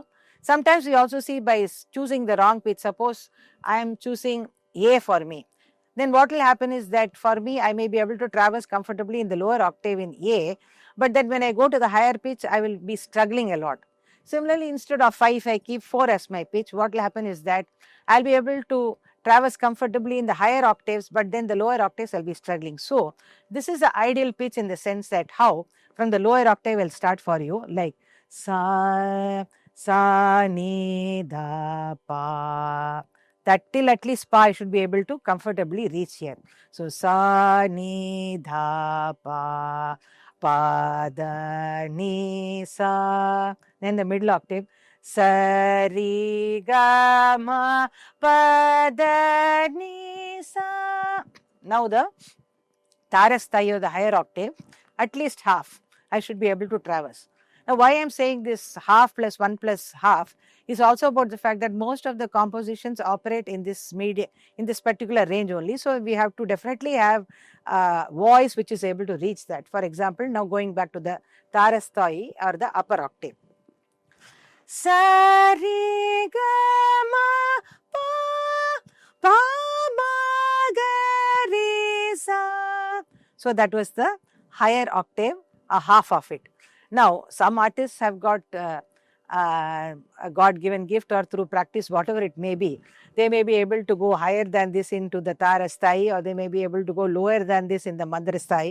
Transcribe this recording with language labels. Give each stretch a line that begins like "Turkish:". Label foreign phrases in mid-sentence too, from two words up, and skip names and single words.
English: Sometimes we also see by choosing the wrong pitch, suppose I am choosing A for me, then what will happen is that for me I may be able to traverse comfortably in the lower octave in A, but then when I go to the higher pitch I will be struggling a lot. Similarly, instead of 5, if I keep 4 as my pitch, what will happen is that I'll be able to traverse comfortably in the higher octaves, but then the lower octaves I'll be struggling. So, this is the ideal pitch in the sense that how from the lower octave I'll start for you like sa, sa, ni, da, pa. That till at least pa I should be able to comfortably reach here. So, sa, ni, da, pa, pa, da, ni, sa. Then the middle octave, sa, ri, ga, ma, pa, da, ni, sa. Now the tarasthai or the higher octave, at least half I should be able to traverse. Now why I am saying this half plus 1 plus half is also about the fact that most of the compositions operate in this particular range only. So we have to definitely have voice which is able to reach that. For example, now going back to the tarasthai or the upper octave. Sa, ri, ga, ma, pa, ma, ga, re, sa. So that was the higher octave, a half of it. Now some artists have got a God-given gift or through practice, whatever it may be, they may be able to go higher than this into the tarasthai, or they may be able to go lower than this in the madrasthai.